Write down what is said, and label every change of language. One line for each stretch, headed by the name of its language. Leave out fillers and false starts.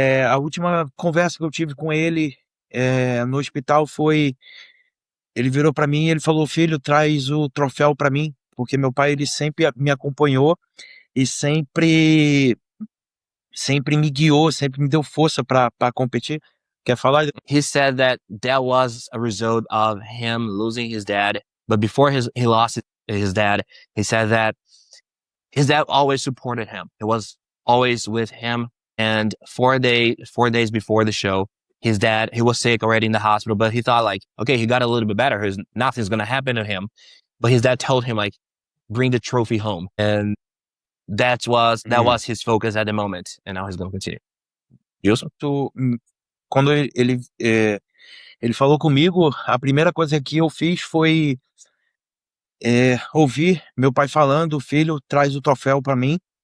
Portuguese: A última conversa que eu tive com ele no hospital foi, ele virou para mim e ele falou, filho, traz o troféu para mim, porque meu pai ele sempre me acompanhou e sempre me guiou, sempre me deu força para competir. Quer falar?
English: He said that was a result of him losing his dad. But before he lost his dad, he said that his dad always supported him. He was always with him. And 4 days before the show, his dad, he was sick already in the hospital, but he thought like, okay, he got a little bit better. Nothing's going to happen to him. But his dad told him like, bring the trophy home. And that was his focus at the moment. And now he's going to continue. Wilson?
Portuguese: Quando ele falou comigo, a primeira coisa que eu fiz foi ouvir meu pai falando, filho, traz o troféu para mim.